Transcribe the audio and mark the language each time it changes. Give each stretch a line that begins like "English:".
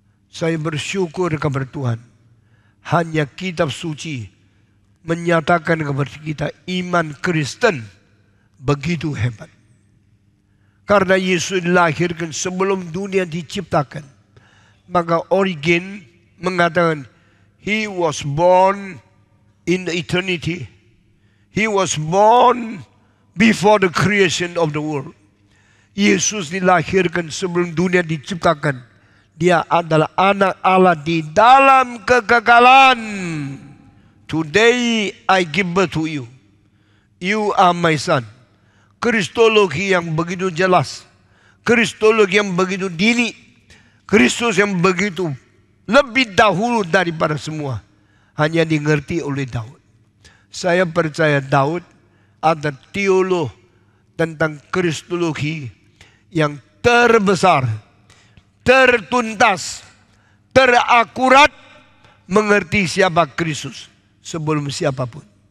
Indonesian: Saya bersyukur kepada Tuhan. Hanya kitab suci menyatakan kepada kita iman Kristen begitu hebat. Karena Yesus dilahirkan sebelum dunia diciptakan. Maka Origen mengatakan
English: He was born in eternity. He was born before the creation of the world.
Indonesian: Yesus dilahirkan sebelum dunia diciptakan. Dia adalah anak Allah di dalam kekekalan.
English: Today I give birth to you. You are my son.
Indonesian: Kristologi yang begitu jelas. Kristologi yang begitu dini. Kristus yang begitu lebih dahulu daripada semua. Hanya dimengerti oleh Daud. Saya percaya Daud ada teolog tentang kristologi yang terbesar, tertuntas, terakurat, mengerti siapa Kristus sebelum siapapun.